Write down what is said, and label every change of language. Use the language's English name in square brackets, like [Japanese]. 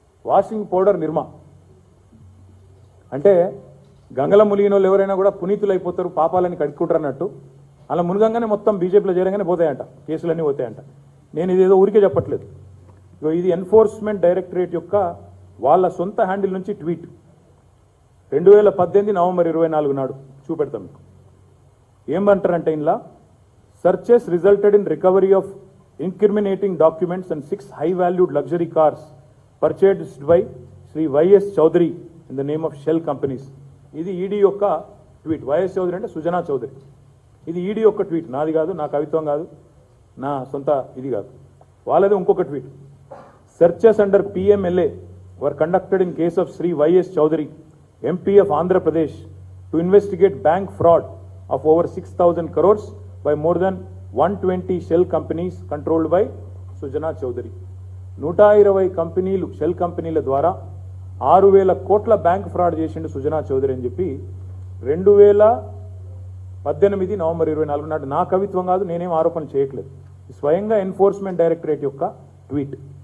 [Telugu] Washing powder నిర్మా అంటే గంగల ములిగిన వాళ్ళు ఎవరైనా కూడా పునీతులు అయిపోతారు, పాపాలని కడుక్కుంటారు అన్నట్టు. అలా మునగంగానే మొత్తం బీజేపీలో చేరగానే పోతాయంట, కేసులన్నీ పోతాయంట. నేను ఇదేదో ఊరికే చెప్పట్లేదు. ఇది ఎన్ఫోర్స్మెంట్ డైరెక్టరేట్ యొక్క వాళ్ళ సొంత హ్యాండిల్ నుంచి ట్వీట్ 2018 నవంబర్ 24 నాడు చూపెడతాం మీకు. ఏమంటారంటే ఇందులో [English] searches resulted in recovery of incriminating documents and 6 high-valued luxury cars purchased by Sri Y.S. Chaudhary in the name of Shell companies. [Telugu] ఇది ఈడీ యొక్క ట్వీట్. వైఎస్ చౌదరి అంటే సుజనా చౌదరి. ఇది ఈడీ యొక్క ట్వీట్, నాది కాదు, నా కవిత్వం కాదు, నా సొంత ఇది కాదు. వాళ్ళది ఇంకొక tweet. [English] Searches under PMLA were conducted in case of Sri Y.S. Chaudhary, MP of Andhra Pradesh, to investigate bank fraud of over 6,000 crores by more than 120 shell companies controlled by Sujana Chaudhary. [Telugu] 120 కంపెనీలు, shell కంపెనీల ద్వారా 6,000 కోట్ల bank fraud చేసిండు సుజనా చౌదరి అని చెప్పి 2018 November 24 నాడు. నా కవిత్వం కాదు, నేనేం ఆరోపణ చేయట్లేదు. స్వయంగా ఎన్ఫోర్స్మెంట్ డైరెక్టరేట్ యొక్క ట్వీట్.